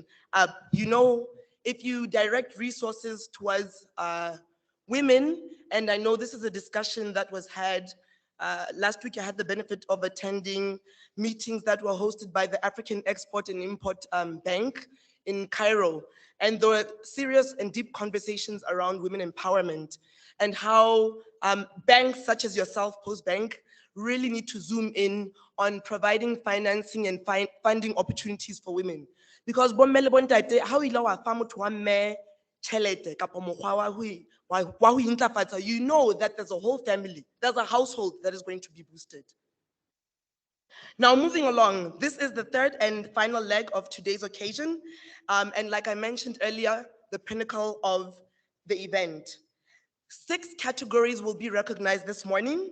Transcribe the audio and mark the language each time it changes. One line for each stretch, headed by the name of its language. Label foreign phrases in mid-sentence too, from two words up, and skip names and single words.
English: You know, if you direct resources towards women, and I know this is a discussion that was had Last week, I had the benefit of attending meetings that were hosted by the African Export and Import Bank in Cairo. And there were serious and deep conversations around women empowerment and how banks such as yourself, Post Bank, really need to zoom in on providing financing and funding opportunities for women.
Southern Sotho: Because bommele bontate, how ilo wa fa motho wa mme tjhelete kapa mokgwa wa ho intlafatsa,
English: you know that there's a whole family, there's a household that is going to be boosted. Now, moving along, this is the third and final leg of today's occasion. And like I mentioned earlier, the pinnacle of the event. 6 categories will be recognized this morning.